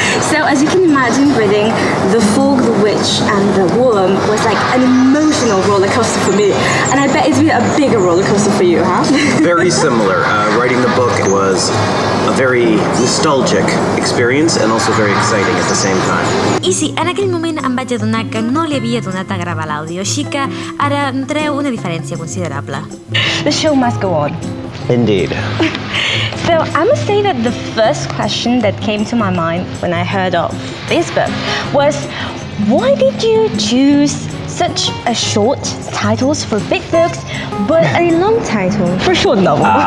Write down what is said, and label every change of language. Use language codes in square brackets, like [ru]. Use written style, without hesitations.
[en] So as you can imagine, reading The Fog, the Witch and the Worm was like an emotional roller coaster for me. And I bet it's been a bigger roller coaster for you, huh? Very similar. Writing the book was a very nostalgic experience and also very exciting at the same time. [ca] I sí, en aquell moment em vaig adonar que no li havia donat a gravar l'àudio, així que ara treu una diferència considerable. [en] The show must go on. Indeed. So I must say that the first question that came to my mind when I heard of this book was, why did you choose such a short titles for big books, but a long title for short novel?